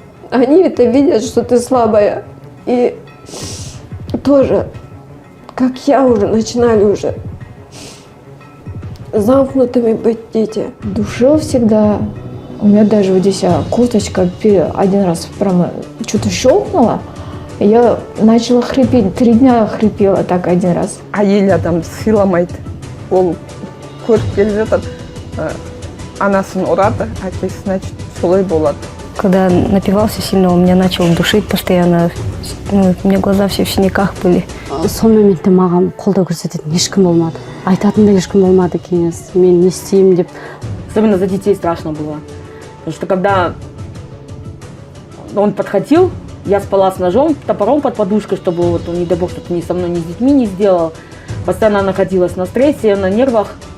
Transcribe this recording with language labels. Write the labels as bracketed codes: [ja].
[ru] Они это видят, что ты слабая, и тоже, как я уже, начинали уже замкнутыми быть дети. Душил всегда. У меня даже вот здесь кофточка один раз прямо что-то щелкнула, и я начала хрипеть. 3 дня хрипела так один раз. [kk] Әйел адам сыйламайды. Ол көріп келе жатыр, анасын ұрады, әкесі, значит, солай болады. [ru] Когда напивался сильно, он меня начал душить постоянно. У меня глаза все в синяках были. [kk] Сол моментте маған қолдау көрсететін ешкім болмады. Айтатын да ешкім болмады кеңес. Мен не істеймін деп. [ru] Особенно за детей страшно было. Потому что когда он подхватил, я спала с ножом, топором под подушкой, чтобы вот, не дай бог, что-то ни со мной, ни с детьми не сделал. Постоянно находилась на стрессе, на нервах.